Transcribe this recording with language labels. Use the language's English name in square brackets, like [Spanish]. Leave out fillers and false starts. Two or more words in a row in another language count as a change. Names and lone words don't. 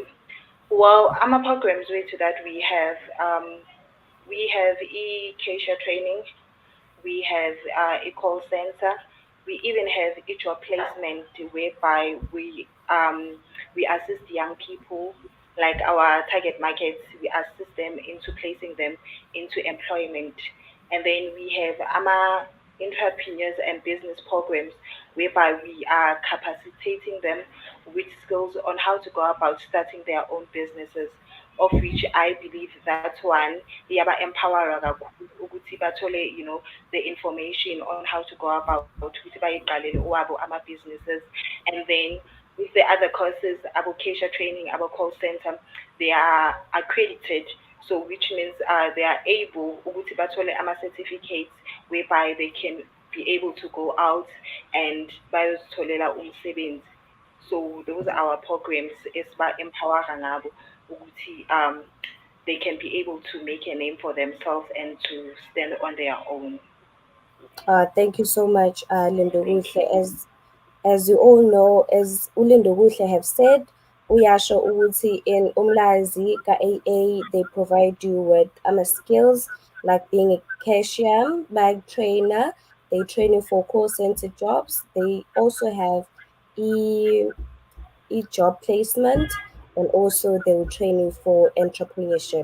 [English] Well, I'm a programs way to that we have e-Keisha training, we have a call center, we even have a job placement whereby we assist young people, like our target markets, we assist them into placing them into employment. And then we have AMA entrepreneurs and business programs whereby we are capacitating them with skills on how to go about starting their own businesses, of which I believe that one [Zulu] yaba empower kakhulu ukuthi bathole, [English] the information on how to go about [Zulu] ukuthi bayiqalele owabo ama-businesses. [English] And then with the other courses, abo-Keisha training, abo-call center, they are accredited. So which means they are able [Zulu] ukuthi bathole ama-certificates [English] whereby they can be able to go out and [Zulu] bayozitholela umsebenzi. [English] So those are our programs [Zulu] esiba-empower ngabo ukuthi [English] they can be able to make a name for themselves and to stand on their own. Thank you so much, Thank Lindokuhle. you. As you all know, as uLindokuhle have said, [Zulu] uyasho ukuthi [English] in Umlazi ka-AA they provide you with skills like being a cashier, bag trainer. They train you for call center jobs. They also have e job placement, and also they will train you for entrepreneurship.